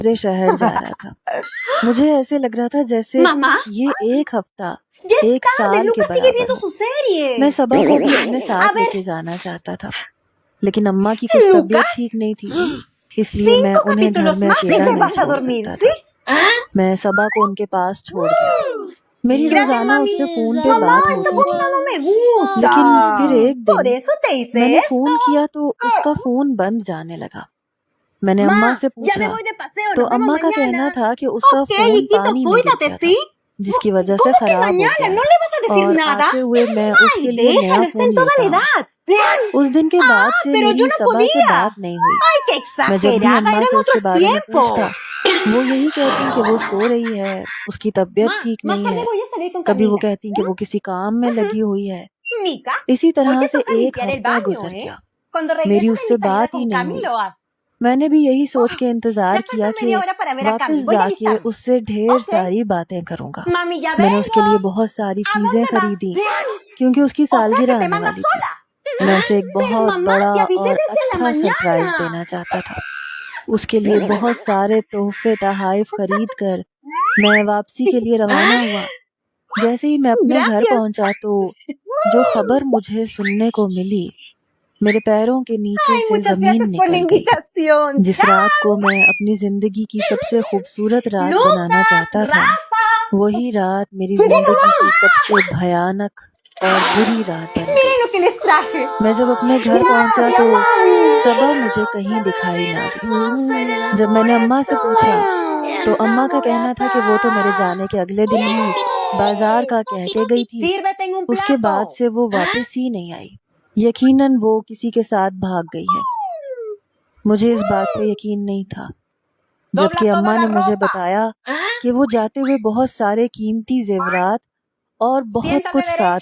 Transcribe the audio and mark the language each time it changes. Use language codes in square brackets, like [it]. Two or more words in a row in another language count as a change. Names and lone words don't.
[ur] دوسرے شہر جا رہا تھا۔ مجھے ایسے لگ رہا تھا جیسے [es] Mamá, [ur] یہ ایک ہفتہ ایک [es] Jessica, [ur] سال [es] Luca [ur] کے [es] sigue [ur] برابر [es] viendo [ur] ہو۔ [es] su serie. [ur] میں صبا کو بھی اپنے [es] A [ur] ساتھ لے [es] ver, [ur] کے جانا چاہتا تھا، لیکن اماں کی کچھ طبیعت [es] Lucas, [ur] ٹھیک نہیں تھی، اس لیے میں [es] 5 [ur] انہیں گھر [es] capítulos [ur] میں [es] más y [ur] اکیلا [es] te [ur] نہیں [es] vas a [ur] چھوڑ [es] dormir, [ur] سکتا [es] ¿sí? [ur] تھا۔ میں صبا کو ان کے پاس چھوڑ گیا۔ میری [es] Gracias, [ur] روزانہ اس سے فون [es] mami. [ur] پہ [es] Mamá, [ur] بات [es] esta [ur] ہوتی [es] comida [ur] تھی، [es] no me gusta. [ur] لیکن پھر ایک [es] Por [ur] دن [es] eso te hice [ur] میں نے [es] esto. [ur] فون کیا تو اس کا فون بند جانے لگا۔ میں نے اماں [es] Ma, [ur] سے [es] ya me [ur] پوچھا [es] voy de paseo, [ur] تو [es] nos vemos [ur] اماں کا کہنا [es] mañana. [ur] تھا کہ اس کا [es] Ok, [ur] فون [es] hijito, [ur] پانی میں گر [es] cuídate, [ur] گیا تھا، [es] ¿sí? [ur] جس کی وجہ سے [es] ¿Cómo que [ur] خراب ہو [es] mañana? [ur] گیا [es] ¿No [ur] ہے، [es] le vas a decir [ur] اور [es] nada? [ur] آتے ہوئے میں اس [es] Ay, [ur] کے لیے نیا [es] déjalo, está [ur] فون [es] en toda [ur] لیتا [es] la [ur] ہوں۔ [es] edad. [ur] اس دن کے بعد سے [es] Pero [ur] میری [es] yo no [ur] صبا سے [es] podía. [ur] بات نہیں ہوئی۔ [es] Ay, qué [ur] میں جب بھی [es] exagerada, [ur] اماں [es] eran [ur] سے اس کے [es] otros [ur] بارے میں پوچھتا، [es] tiempos. [ur] وہ یہی کہتی کہ وہ سو رہی ہے، اس کی طبیعت ٹھیک [es] Más [ur] نہیں [es] tarde [ur] ہے، [es] voy a salir con [ur] کبھی وہ [es] Camila. [ur] کہتی کہ وہ کسی کام میں لگی ہوئی ہے۔ [es] Mica, [ur] اسی [es] ¿por [ur] طرح [es] qué [ur] سے [es] toca [ur] ایک [es] limpiar el [ur] ہفتہ [es] baño, [ur] گزر [es] eh? [ur] گیا، [es] Cuando [ur] میری [es] regreso [ur] اس [es] de [ur] سے [es] mi salida [ur] بات ہی [es] con [ur] نہیں ہوئی۔ [es] Camilo. [ur] میں نے بھی یہی سوچ کے انتظار [es] Ya [ur] کیا [es] falta [ur] کہ [es] media hora para ver a Cami. [ur] واپس [es] Voy [ur] جا [es] a [ur] کے [es] alistarme. [ur] اس سے ڈھیر [es] Ok. [ur] ساری باتیں کروں گا۔ [es] mami, ya [ur] میں نے اس کے لیے [es] vengo. [ur] بہت ساری [es] ¿A [ur] چیزیں [es] dónde vas? [ur] خریدی کیونکہ اس کی [es] O sea que [ur] سالگرہ [es] te [ur] آنے [es] mandas [ur] والی تھی۔ [es] sola. [ur] میں اسے ایک [es] Pero [ur] بہت [es] mamá, [ur] بڑا [es] te avisé [ur] اور [es] desde la [ur] اچھا سرپرائز [es] mañana. [ur] دینا چاہتا تھا۔ اس کے لیے بہت سارے تحفے تحائف خرید کر میں واپسی کے لیے روانہ ہوا۔ جیسے ہی میں اپنے گھر [es] Gracias. [ur] پہنچا تو جو خبر مجھے سننے کو ملی، میرے پیروں کے نیچے [es] Ay, [ur] سے [es] muchas [ur] زمین [es] gracias por la [ur] نکل گئی۔ [es] invitación. [ur] جس رات کو میں اپنی زندگی کی سب سے خوبصورت رات بنانا چاہتا تھا، [es] Rafa. [ur] وہی رات میری [es] ¡Ya llegó! [ur] زندگی کی سب سے بھیانک اور بری رات بن گئی۔ [es] Miren lo que les traje. [ur] میں جب اپنے گھر پہنچا [es] Gracias, [ur] تو [es] mami. [ur] صبا مجھے کہیں دکھائی نہ دی۔ جب میں نے اماں سے پوچھا تو اماں کا کہنا تھا کہ وہ تو میرے جانے کے اگلے دن ہی بازار کا کہہ کے گئی تھی، [es] Sírvete en un [ur] اس کے بعد [es] plato. [ur] سے وہ واپس ہی نہیں آئی۔ یقیناً وہ کسی کے ساتھ بھاگ گئی ہے۔ مجھے اس بات پہ یقین نہیں تھا، [es] Dobla [ur] جبکہ [es] toda [ur] اماں [es] la [ur] نے مجھے [es] ropa. [ur] بتایا کہ وہ جاتے ہوئے بہت سارے قیمتی زیورات اور بہت [es] Siéntate [ur] کچھ ساتھ